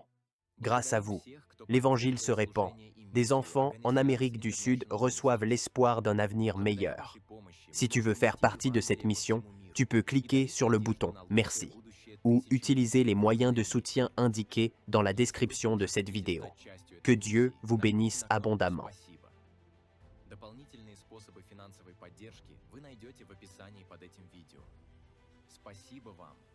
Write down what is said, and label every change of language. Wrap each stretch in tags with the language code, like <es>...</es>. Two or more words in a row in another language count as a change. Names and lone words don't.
<fr>Grâce à vous, l'Évangile se répand. Des enfants en Amérique du Sud reçoivent l'espoir d'un avenir meilleur. Si tu veux faire partie de cette mission, tu peux cliquer sur le bouton « Merci » ou utiliser les moyens de soutien indiqués dans la description de cette vidéo. Que Dieu vous bénisse abondamment.</fr> <ru>Дополнительные способы финансовой поддержки вы найдете в описании под этим видео. Спасибо вам!</ru>